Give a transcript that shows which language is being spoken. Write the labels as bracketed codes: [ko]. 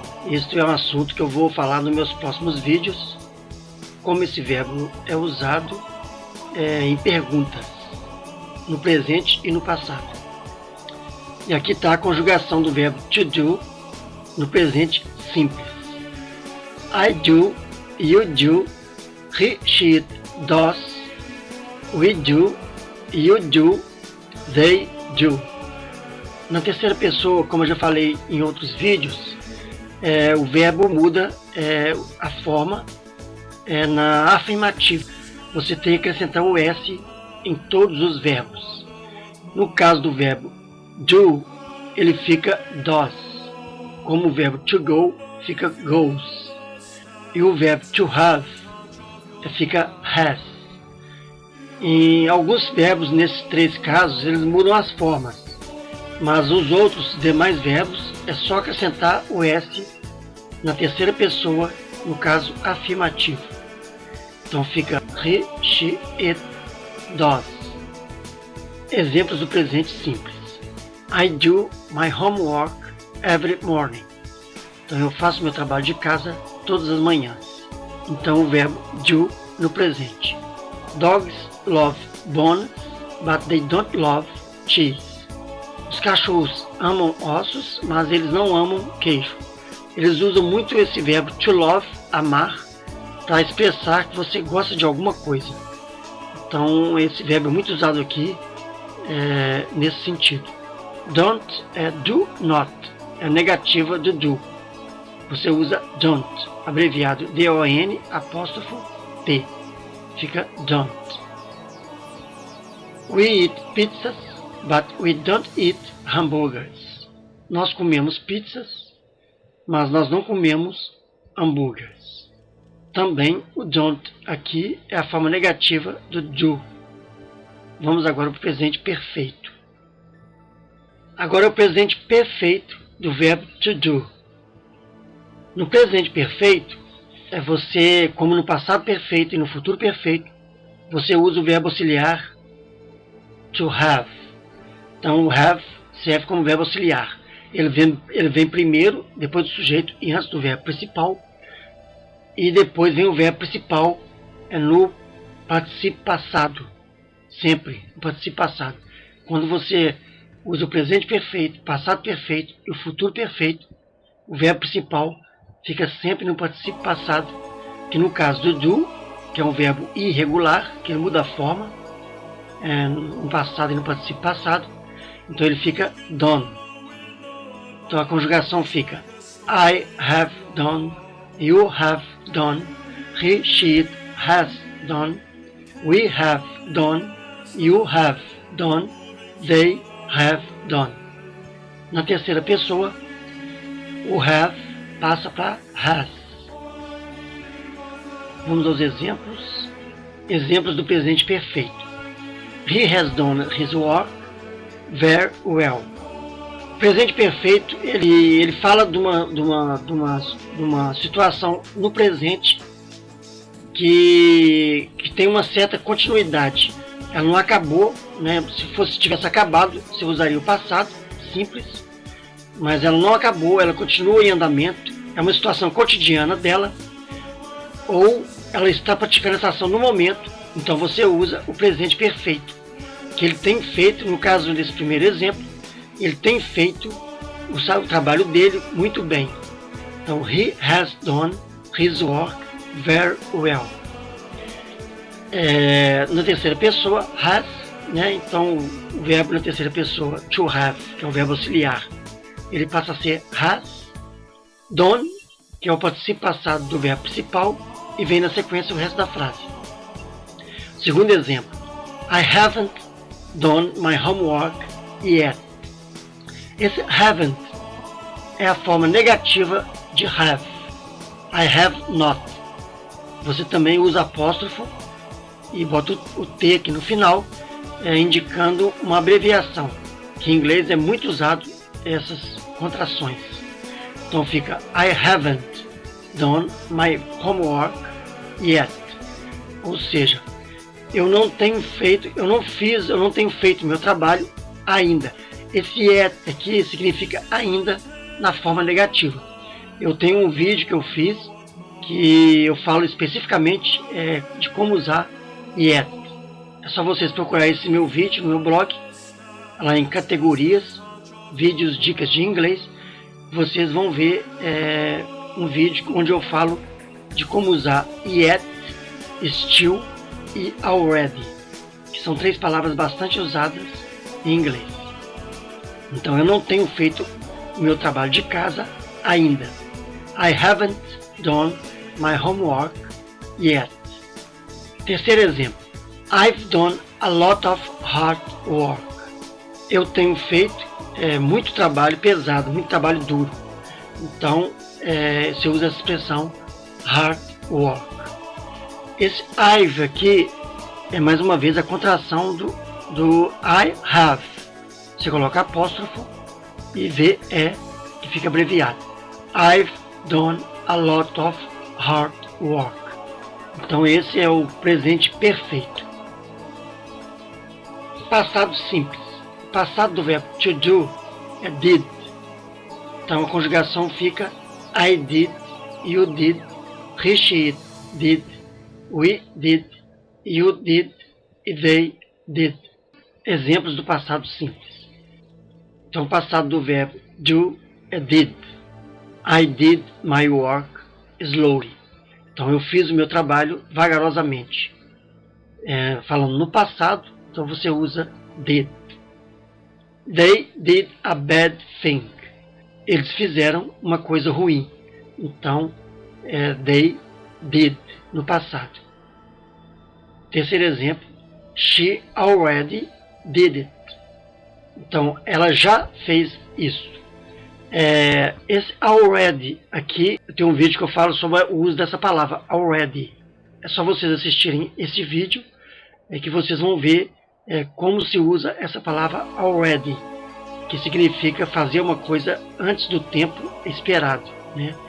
[pt] Este é um assunto que eu vou falar nos meus próximos vídeos, como esse verbo é usado em perguntas, no presente e no passado. E aqui está a conjugação do verbo to do no presente simples. [en] I do, you do, he, she, does, we do, you do, they do. [pt] Na terceira pessoa, como eu já falei em outros vídeos, o verbo muda a forma na afirmativa. Você tem que acrescentar o S em todos os verbos. No caso do verbo do, ele fica does. Como o verbo to go fica goes. E o verbo to have fica has. Em alguns verbos, nesses três casos, eles mudam as formas. Mas os outros demais verbos é só acrescentar o S na terceira pessoa, no caso afirmativo. Então fica [en] he, she, it, does. [pt] Exemplos do presente simples. [en] I do my homework every morning. [pt] Então eu faço meu trabalho de casa todas as manhãs. Então o verbo do no presente. [en] Dogs love bones, but they don't love cheese. [pt] Os cachorros amam ossos, mas eles não amam queijo. Eles usam muito esse verbo to love, amar, para expressar que você gosta de alguma coisa. Então esse verbo é muito usado aqui nesse sentido. Don't do not, é a negativa do do. Você usa don't, abreviado D-O-N, apóstrofo P. Fica don't. [en] We eat pizzas, but we don't eat hamburgers. [pt] Nós comemos pizzas, mas nós não comemos hambúrgueres. Também o don't aqui é a forma negativa do do. Vamos agora para o presente perfeito. Agora é o presente perfeito do verbo to do. No presente perfeito, você, como no passado perfeito e no futuro perfeito, você usa o verbo auxiliar to have. Então o have serve como verbo auxiliar. Ele vem primeiro, depois do sujeito e antes do verbo principal. E depois vem o verbo principal no particípio passado. Sempre no particípio passado. Quando você usa o presente perfeito, passado perfeito e o futuro perfeito, o verbo principal fica sempre no particípio passado, que no caso do do, que é um verbo irregular, que ele muda a forma, no passado e no particípio passado, então ele fica done. Então a conjugação fica [en] I have done, you have done, he, she, it has done, we have done, you have done, they have done. [pt] Na terceira pessoa, o have passa para has. Vamos aos exemplos. Exemplos do presente perfeito. [en] He has done his work, very well. [pt] O presente perfeito, ele fala de uma situação no presente que tem uma certa continuidade. Ela não acabou, né? Se tivesse acabado, você usaria o passado simples, mas ela não acabou, ela continua em andamento, é uma situação cotidiana dela, ou ela está praticando essa ação no momento, então você usa o presente perfeito, que ele tem feito, no caso desse primeiro exemplo, ele tem feito o trabalho dele muito bem. [en] Então, he has done his work very well. [pt] Na terceira pessoa, has, né? Então o verbo na terceira pessoa, to have, que é o verbo auxiliar, ele passa a ser has done, que é o participio passado do verbo principal, e vem na sequência o resto da frase. Segundo exemplo, [en] I haven't done my homework yet. [pt] Esse haven't é a forma negativa de have. [en] I have not. [pt] Você também usa apóstrofo e bota o T aqui no final, indicando uma abreviação, que em inglês é muito usado essas contrações. [en] Então fica I haven't done my homework yet. [pt] Ou seja, eu não tenho feito meu trabalho ainda. Esse yet aqui significa ainda na forma negativa. Eu tenho um vídeo que eu fiz que eu falo especificamente de como usar yet. É só vocês procurarem esse meu vídeo no meu blog, lá em categorias, vídeos, dicas de inglês. Vocês vão ver um vídeo onde eu falo de como usar yet, still e already, que são 3 palavras bastante usadas em inglês. Então eu não tenho feito o meu trabalho de casa ainda. [en] I haven't done my homework yet. [pt] Terceiro exemplo. [en] I've done a lot of hard work. [pt] Eu tenho feito muito trabalho pesado, muito trabalho duro. Então, você usa essa expressão hard work. Esse I've aqui é mais uma vez a contração do I have. Você coloca apóstrofo e VE, que fica abreviado. [en] I've done a lot of hard work. [pt] Então esse é o presente perfeito. Passado simples. O passado do verbo to do é did. Então a conjugação fica [en] I did, you did, he, she did, we did, you did e they did. [pt] Exemplos do passado simples. Então o passado do verbo do é did. [en] I did my work slowly. [pt] Então eu fiz o meu trabalho vagarosamente. Falando no passado, então você usa did. [en] They did a bad thing. [pt] Eles fizeram uma coisa ruim. Então, they did no passado. Terceiro exemplo, [en] she already did it. [pt] Então, ela já fez isso. Esse already aqui, tem um vídeo que eu falo sobre o uso dessa palavra, already. É só vocês assistirem esse vídeo, que vocês vão ver como se usa essa palavra already, que significa fazer uma coisa antes do tempo esperado, né?